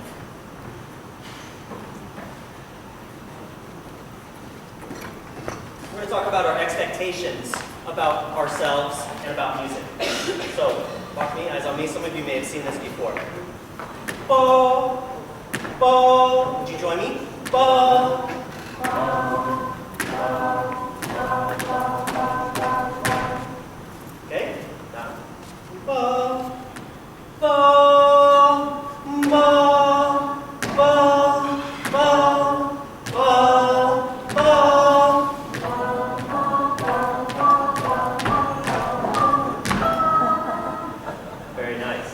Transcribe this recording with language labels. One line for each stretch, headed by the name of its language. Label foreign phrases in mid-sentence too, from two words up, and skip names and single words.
English: We're going to talk about our expectations about ourselves and about music. So, watch me, eyes on me. Some of you may have seen this before. Ba, ba. Would you join me? Ba, ba. Okay? Now. Ba, ba, ba, ba, ba, ba, ba. Very nice.